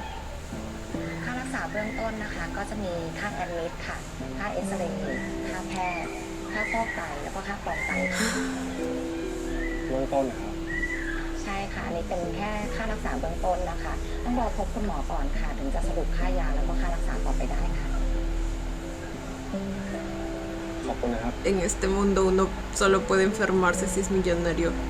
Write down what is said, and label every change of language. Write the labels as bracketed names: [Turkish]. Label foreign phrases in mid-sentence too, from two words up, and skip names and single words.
[Thai] ค่ารักษาเบื้องต้นนะคะ ก็จะมีค่าแอดมิดค่ะ ค่าเอ็กซเรย์ค่าแพทย์ ค่าฟอกไต แล้วก็ค่ากรองไตค่ะ เบื้องต้นนะครับ ใช่ค่ะ อันนี้เป็นแค่ค่ารักษาเบื้องต้นนะคะ ต้องรอพบคุณหมอก่อนค่ะ ถึงจะสรุปค่ายาแล้วก็ค่ารักษาต่อไปได้ค่ะ ขอบคุณนะครับ [Spanish] En este mundo uno solo puede enfermarse si es millonario.